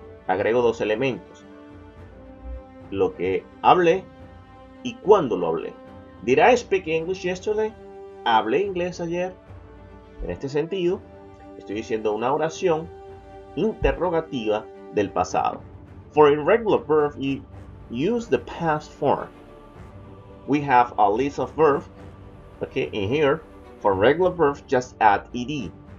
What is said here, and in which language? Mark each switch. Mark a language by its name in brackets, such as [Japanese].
[Spanish] Agrego dos elementos. Lo que hablé y cuándo lo hablé. [English] Did I speak English yesterday? [Spanish] ¿Hablé inglés ayer? En este sentido, estoy diciendo una oración interrogativa del pasado. [English] For irregular verb, you use the past form. We have a list of verbs Okay, in here, for regular verbs, just add ed.